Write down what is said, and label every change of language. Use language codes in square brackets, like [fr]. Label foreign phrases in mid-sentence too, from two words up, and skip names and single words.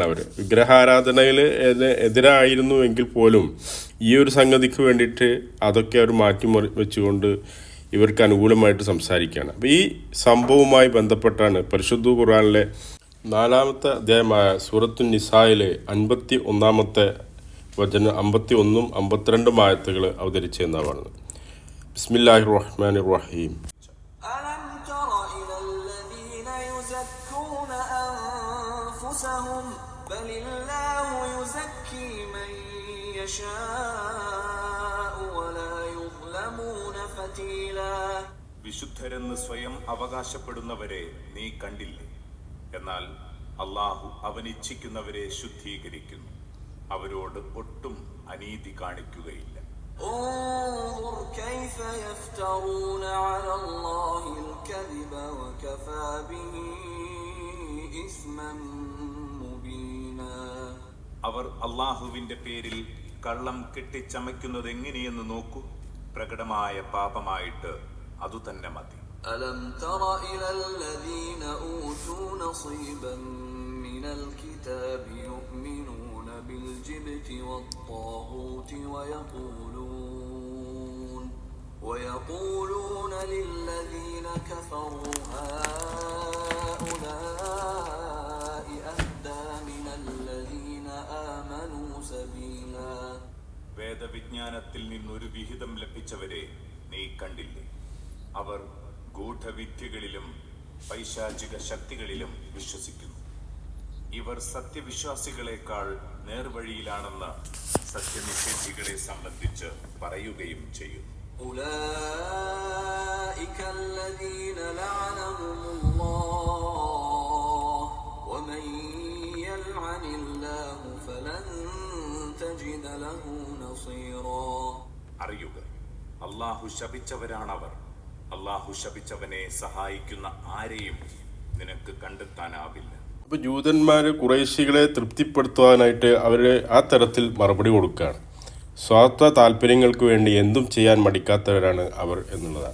[ml] അവർ വിഗ്രഹാരാധനയിൽ എതിരായിരുന്നു എങ്കിൽ പോലും ഈ ഒരു സംഗതിക്ക് വേണ്ടിയിട്ട് അതൊക്കെ അവർ വെച്ചുകൊണ്ട് ഇവർക്ക് അനുകൂലമായിട്ട് സംസാരിക്കുകയാണ്. അപ്പോൾ ഈ സംഭവവുമായി ബന്ധപ്പെട്ടാണ് പരിശുദ്ധ ഖുർആനിലെ 4-ാമത്തെ അധ്യായമായ സൂറത്തുൻ നിസായിലെ 51-ാമത്തെ വചനം 51-ഉം 52-ഉം ആയത്തുകൾ അവതരിച്ചെന്നാണ് പറയുന്നത്. [ar] بسم الله الرحمن الرحيم. ألم تر إلى الذين يزكون أنفسهم بل الله يزكي من يشاء ولا يظلمون فتيلا. [ml] വിശുദ്ധരെന്ന് സ്വയം അവകാശപ്പെടുന്നവരെ നീ കണ്ടില്ലേ? എന്നാൽ അള്ളാഹു അവനിച്ഛിക്കുന്നവരെ ശുദ്ധീകരിക്കുന്നു. അവരോട് ഒട്ടും അനീതി കാണിക്കുകയില്ല. [ar] انظر كيف يفترون على الله الكذب وكفى به إثما مبينا. [ml] അവർ അള്ളാഹുവിന്റെ പേരിൽ കള്ളം കെട്ടിച്ചമയ്ക്കുന്നത് എങ്ങനെയെന്ന് നോക്കൂ. പ്രകടമായ പാപമായിട്ട് അതുതന്നെ മതി. [ar] ألم تر إلى الذين أوتوا نصيبا من الكتاب يؤمنون بالجبت والطاغوت ويقولون للذين كفروا هؤلاء أهدى من الذين آمنوا سبيلا. [ml] വേദവിജ്ഞാനത്തിൽ നിന്നൊരു വിഹിതം ലഭിച്ചവരെ നീ കണ്ടില്ലേ? അവർ ഗൂഢവിദ്യകളിലും പൈശാചിക ശക്തികളിലും വിശ്വസിക്കുന്നു. ഇവർ സത്യവിശ്വാസികളെക്കാൾ നേർവഴിയിലാണെന്ന് സത്യനിഷേധികളെ സംബന്ധിച്ച് പറയുകയും ചെയ്യുന്നു. [ar] أولئك الذين لعنهم الله ومن يلعن الله فلن تجد له نصيرا. [ml] അറിയുക, അള്ളാഹു ശപിച്ചവരാണവർ. അള്ളാഹു ശപിച്ചവനെ സഹായിക്കുന്ന ആരെയും നിനക്ക് കണ്ടെത്താനാവില്ല. അപ്പോൾ ജൂതന്മാർ ഖുറൈശികളെ തൃപ്തിപ്പെടുത്തുവാനായിട്ട് അവർ ആ തരത്തിൽ മറുപടി കൊടുക്കുകയാണ്. സ്വാർത്ഥ താല്പര്യങ്ങൾക്ക് വേണ്ടി എന്തും ചെയ്യാൻ മടിക്കാത്തവരാണ് അവർ എന്നുള്ളതാണ്.